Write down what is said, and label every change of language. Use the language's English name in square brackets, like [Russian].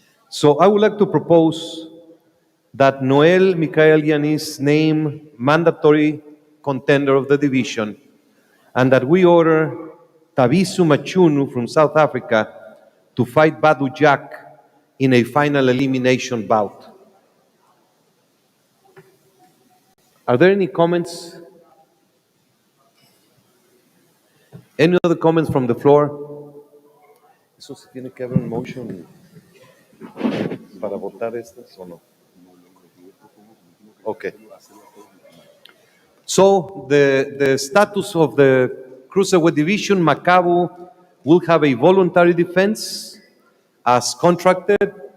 [English] So I would like to propose that Noel Mikaelian is named mandatory contender of the division, and that we order Tabisu Machunu from South Africa to fight Badu Jack in a final elimination bout. Are there any comments? Any other comments from the floor? [Spanish] ¿Eso se tiene que haber un motion para votar estas o no? [English] Okay. So the status of the Cruiserweight division, Makabu will have a voluntary defense as contracted.